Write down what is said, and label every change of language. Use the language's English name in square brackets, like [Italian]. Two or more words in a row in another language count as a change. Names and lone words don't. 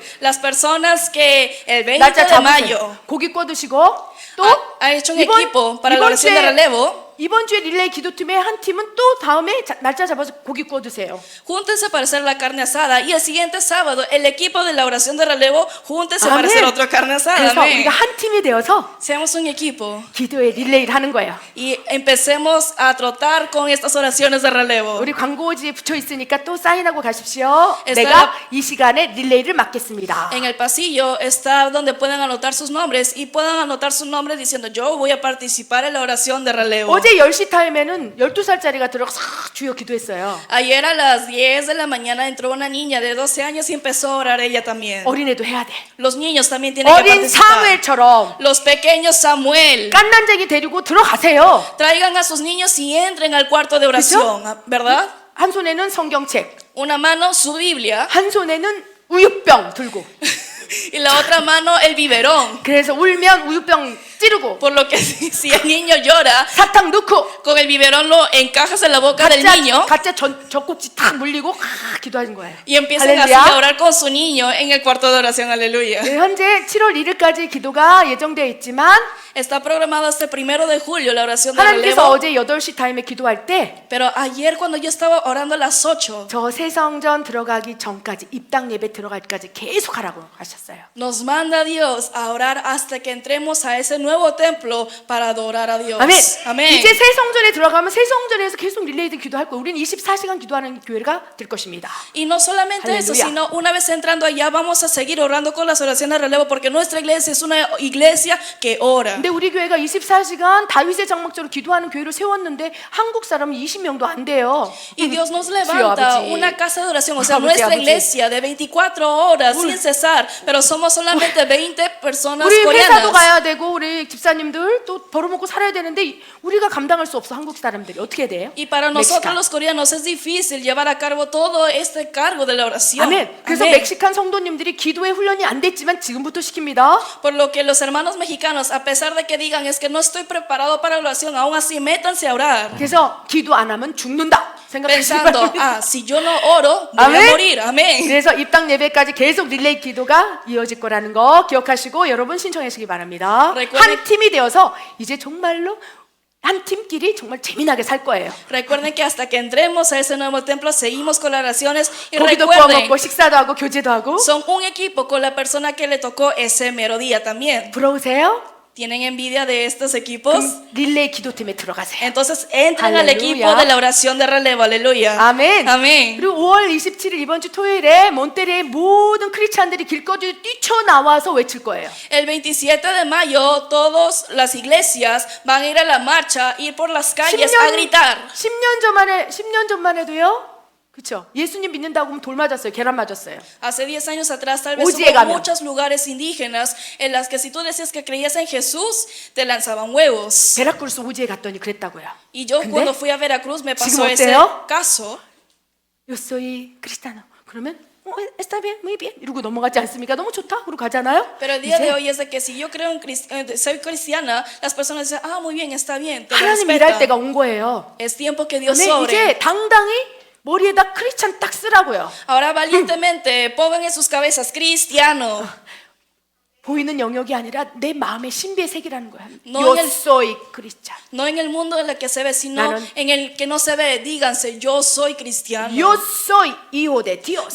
[Spanish] Las personas que el 20 [Korean] 날짜 [Spanish] de [Korean] 잡으세요. [Spanish] mayo [Korean] 고기 구워 드시고 또 [Spanish] ha hecho un equipo para la oración de relevo. [Korean] 이번 주에 릴레이 기도팀의 한 팀은 또 다음에 날짜 잡아서 고기 구워 드세요. [Spanish] Júntense para hacer la carne asada y el siguiente sábado el equipo de la oración de relevo júntense para hacer otra carne asada. [Korean] 그래서 [Spanish] Amén. [Korean] 우리가 한 팀이 되어서 [Spanish] Seamos un equipo [Korean] 기도의 릴레이를 하는 거예요. [Spanish] y empecemos a trotar con estas oraciones de relevo. [Korean] 우리 광고지에 붙여 있으니까 또 사인하고 가십시오. [Spanish] está [Korean] 내가 이 시간에 릴레이를 맡겠습니다. [Spanish] En el pasillo está donde pueden anotar sus nombres y puedan anotar su nombre diciendo yo voy a participar en la oración de relevo. [Korean] 어제 10시 타임에는 12살짜리가 들어가서 주여 기도했어요. [Spanish] Ayer a las 10 de la mañana entró una niña de 12 años y empezó a orar ella también. [Korean] 어린애도 해야 돼. [Spanish] Los niños también tienen que [Korean] 어린 [Spanish] participar. [Korean] 사무엘처럼 [Spanish] Los pequeños Samuel. [Korean] 깐난쟁이 데리고 들어가세요. [Spanish] Traigan a sus niños y entren al cuarto de oración, ¿verdad? [Korean] 한 손에는 성경책, [Spanish] Una mano su Biblia [Korean] 한 손에는 우유병 들고. [Spanish] y la otra mano el biberón. [Korean] 그래서 울면 우유병 찌르고 [Spanish] Por lo que si el niño llora, [Korean] 사탕 넣고 [Spanish] con el biberón lo encajas en la boca del niño [Korean] 가짜 젖꼭지 탁 물리고 기도하는 거예요. [Spanish] y empiezan así a orar con su niño en el cuarto de oración. Aleluya. [Korean] 네, 현재 7월 1일까지 기도가 예정되어 있지만 [Spanish] Está programado hasta el 1 de julio la oración de [Korean] 하나님께서 [Spanish] relevo. [Korean] 어제 8시 타임에 기도할 때 [Spanish] Pero ayer cuando yo estaba orando a las 8, [Korean] 저 새성전 들어가기 전까지 입당 예배 들어갈까지 계속 하라고 하셨어요. [Spanish] nos manda Dios a orar hasta que entremos a ese nuevo templo para adorar a Dios. [Korean] 아멘. [Spanish] Amén. [Korean] 이제 새성전에 들어가면 새성전에서 계속 릴레이드 기도할 거예요. 우리는 24시간 기도하는 교회가 될 것입니다. [Spanish] Y no solamente eso, Aleluya. sino una vez entrando allá vamos a seguir orando con las oraciones de relevo porque nuestra iglesia es una iglesia que ora. [Korean] 근데 우리 교회가 24시간 다윗의 장막처럼 기도하는 교회를 세웠는데 한국 사람은 20명도 안 돼요. [Spanish] Y Dios nos [Korean] 주여, [Spanish] levanta [Korean] 아버지. [Spanish] una casa de oración, o sea, [Korean] 아버지, [Spanish] nuestra [Korean] 아버지. [Spanish] iglesia de 24 horas sin cesar pero somos solamente 20 personas [Korean] 우리 회사도 [Spanish] coreanas. [Korean] 가야 되고 우리 집사님들 또 벌어먹고 살아야 되는데 우리가 감당할 수 없어. 한국 사람들이 어떻게 해야 돼요? [Spanish] Y para nosotros [Korean] 멕시칸. [Spanish] los coreanos es difícil llevar a cabo todo este cargo de la oración. [Korean] 아멘. 그래서 [Spanish] Amén. [Korean] 멕시칸 성도님들이 기도의 훈련이 안 됐지만 지금부터 시킵니다. [Spanish] Por lo que los hermanos mexicanos, a pesar de que digan es que no estoy preparado para la oración, aún así métanse a orar. [Korean] 그래서 기도 안 하면 죽는다. 생각하시기 [Spanish] Pensando, [Korean] 바랍니다. [Spanish] si yo no oro, voy a Amén. morir. Amén. [Korean] 그래서 입당 예배까지 계속 릴레이 기도가 이어질 거라는 거 기억하시고 여러분 신청하시기 바랍니다. 한 팀이 되어서 이제 정말로 한 팀끼리 정말 재미나게 살 거예요. [Spanish] Recuerden que hasta que entremos a ese nuevo templo seguimos con las oraciones y [Korean] 고기도 구워 [Spanish] recuerden, [Korean] 먹고 식사도 하고 교제도 하고. [Spanish] son un equipo con la persona que le tocó ese mero día también. [Korean] 부러우세요? [Spanish] ¿Tienen envidia de estos equipos? [Korean] 그럼 릴레이 기도팀에 들어가세요. [Spanish] Entonces entren al Aleluya. equipo de la oración de relevo. Aleluya. [Korean] 아멘. [Spanish] Amén. [Korean] 그리고 5월 27일 이번 주 토요일에 몬테리의 모든 크리스찬들이 길거리에 뛰쳐나와서 외칠 거예요. [Spanish] El 27 de mayo, todas las iglesias van a ir a la marcha, ir por las calles a gritar. [Korean] 10년 전만 해도요. 그렇죠. 예수님 믿는다고 하면 돌 맞았어요. 계란 맞았어요. [Spanish] Hace 10 años atrás tal vez [Korean] 오지에 [Spanish] hubo [Korean] 가면. [Spanish] muchos lugares indígenas en las que si tú decías que creías en Jesús, te lanzaban huevos. [Korean] 베라크루스 오지에 갔더니 그랬다고요. [Spanish] Y yo [Korean] 근데 [Spanish] cuando fui a Veracruz me pasó [Korean] 지금 [Spanish] ese [Korean] 어때요? [Spanish] caso. Yo soy cristiano. 그러면 está bien, muy bien. [Korean] 이러고 넘어가지 않습니까? 너무 좋다. 그러고 가잖아요. [Spanish] Pero el día de [Korean] 이제 [Spanish] hoy es de que si yo creo en soy cristiana, las personas dicen, muy bien, está bien, te lo [Korean] 하나님 일할 [Spanish] respetan. [Korean] 때가 온 거예요. [Spanish] Es tiempo que Dios [Korean] 아멘. [Spanish] sobre. [Korean] 이제 당당히 머리에다 크리스찬 딱 쓰라고요. [Spanish] Ahora valientemente pongan en sus cabezas cristiano. [Korean] 보이는 영역이 아니라 내 마음의 신비의 세계라는 거야. [Spanish] No Yo en el- soy cristiano. No en el mundo en el que se ve, sino [Korean] 나는- [Spanish] en el que no se ve. Díganse, yo soy cristiano. Yo soy hijo de Dios.